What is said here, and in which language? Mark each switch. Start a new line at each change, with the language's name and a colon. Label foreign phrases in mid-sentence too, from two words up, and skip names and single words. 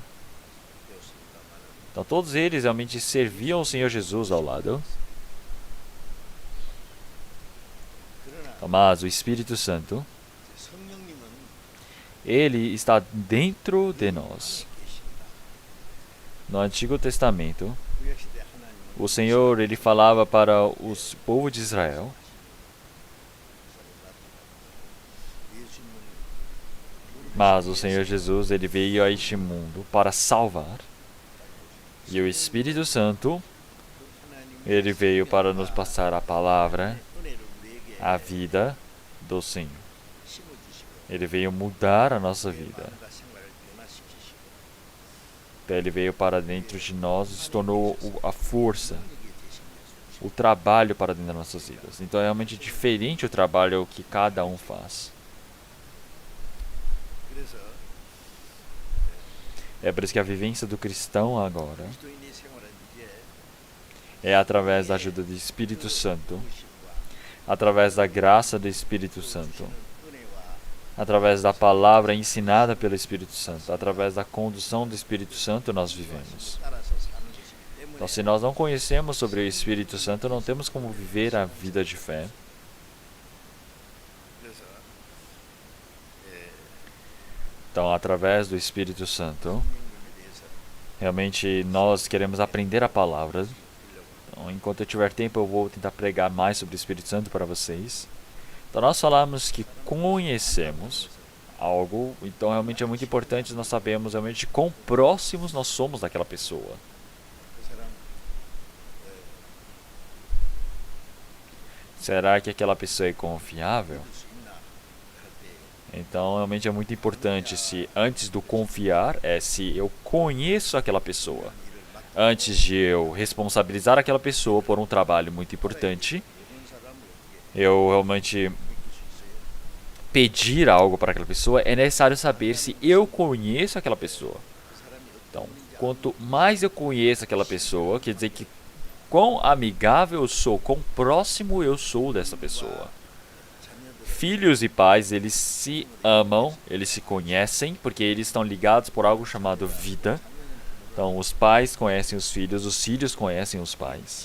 Portuguese: Então, todos eles realmente serviam o Senhor Jesus ao lado. Mas o Espírito Santo,
Korean: 성령님은
Portuguese: ele está dentro de nós.
Korean: 계십니다.
Portuguese: No Antigo Testamento,
Korean: 구약시대 하나님은
Portuguese: o Senhor ele falava para o povo de Israel,
Korean: 예수님은
Portuguese: mas o Senhor Jesus ele veio a este mundo para salvar. E o Espírito Santo, ele veio para nos passar a palavra,
Korean: 은혜를 우리에게
Portuguese: a vida do Senhor.
Korean: 심어주시고
Portuguese: Ele veio mudar a nossa vida.
Korean: 마음과 생활을 변화시키시고
Portuguese: Então, ele veio para dentro de nós e se tornou a força,
Korean: 능력이 되신 예수.
Portuguese: o trabalho para dentro das nossas vidas. Então é realmente diferente o trabalho que cada um faz.
Korean: 그래서
Portuguese: É por isso que a vivência do cristão agora
Korean: 그리스도인의 생활은 이제
Portuguese: é através da ajuda do Espírito Santo, através da graça do Espírito Santo,
Korean: 은혜와
Portuguese: através da palavra ensinada pelo Espírito Santo, através da condução do Espírito Santo nós vivemos.
Korean: 따라서 사는 것이기 때문에
Portuguese: Então, se nós não conhecemos sobre o Espírito Santo, não temos como viver a vida de fé.
Korean: 그래서
Portuguese: Então, através do Espírito Santo,
Korean: 성령님에 대해서
Portuguese: realmente nós queremos aprender a palavra. Então, enquanto eu tiver tempo, eu vou tentar pregar mais sobre o Espírito Santo para vocês. Então, nós falamos que conhecemos algo, então realmente é muito importante nós sabermos realmente quão próximos nós somos daquela pessoa.
Korean: 그 사람
Portuguese: Será que aquela pessoa é confiável?
Korean: 믿을 수 있나 할 때
Portuguese: Então, realmente é muito importante se antes do confiar é se eu conheço aquela pessoa.
Korean: 일을 맡
Portuguese: Antes de eu responsabilizar aquela pessoa por um trabalho muito importante,
Korean: 이런 사람을 어떻게
Portuguese: eu realmente
Korean: 믿을 수 있어요?
Portuguese: pedir algo para aquela pessoa, é necessário saber se eu conheço aquela pessoa.
Korean: 그 사람이
Portuguese: Então,
Korean: 어떤 분인지
Portuguese: quanto mais eu conheço aquela pessoa, quer dizer que quão amigável eu sou, quão próximo eu sou dessa pessoa.
Korean: 자녀들
Portuguese: Filhos e pais, eles se amam, eles se conhecem, porque eles estão ligados por algo chamado vida. Então, os pais conhecem os filhos conhecem os pais.